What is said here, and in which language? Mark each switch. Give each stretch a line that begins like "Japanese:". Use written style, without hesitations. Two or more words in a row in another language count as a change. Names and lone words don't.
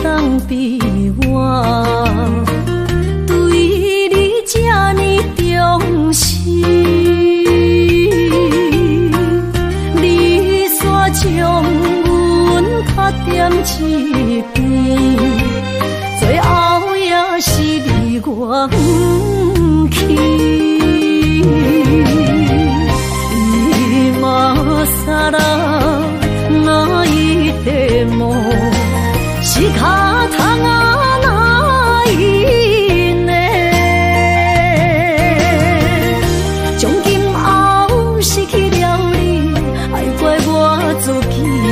Min Nan Chinese: 比我对你这呢重视，你煞将阮较点一边，最后也是你我不去。
Japanese: 今さら泣いても仕方がないね。
Min Nan Chinese: 从今后失去了你，爱怪我自己。